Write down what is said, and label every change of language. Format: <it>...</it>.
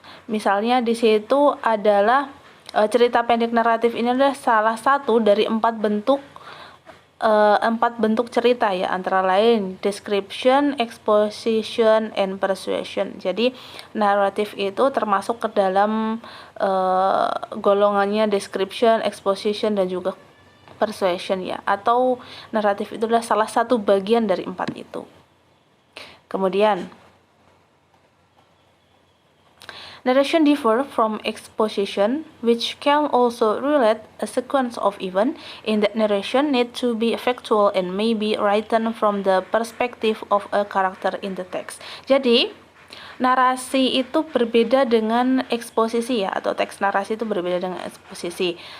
<id>Misalnya di situ adalah cerita pendek naratif ini adalah salah satu dari 4 bentuk cerita ya, antara lain</id> <en>description, exposition, and persuasion.</en> <id>Jadi naratif itu termasuk ke dalam golongannya description, exposition, dan juga persuasion ya, atau naratif itu adalah salah satu bagian dari 4 itu. Kemudian</id> <en>narration differ from exposition, which can also relate a sequence of events. In that narration need to be factual and may be written from the perspective of a character in the text.</en> <id>Jadi, narasi itu berbeda dengan eksposisi ya, atau teks narasi itu berbeda dengan eksposisi.</id>